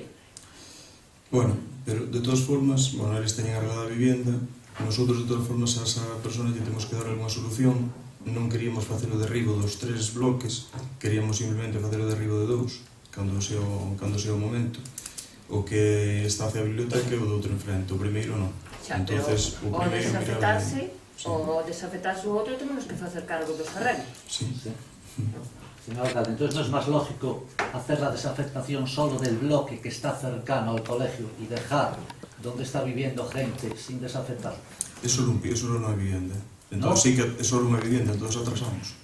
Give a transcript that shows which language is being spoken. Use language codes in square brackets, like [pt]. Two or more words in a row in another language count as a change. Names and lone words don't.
[gl] Bueno, pero de todas formas, bueno, eles teñen arreglada a vivienda, [es] nosotros de todas formas [gl] a esa persona lle temos que dar [es] alguna solución, [gl] non queríamos facer o derribo dos 3 bloques, queríamos simplemente facer o derribo de 2, cando sea o momento. O que está hacia a biblioteca e o do outro enfrente, o primeiro non. Entonces, o primeiro desafetarse, o desafetarse o outro, temos que facer cargo dos terrenos. [es] Sí. Señor alcalde, entonces no es más lógico hacer la desafectación solo del bloque que está cercano al colegio y dejar donde está viviendo gente sin desafectar. [gl] Es solo unha vivienda. Entonces sí que é solo unha vivienda, entonces atrasamos.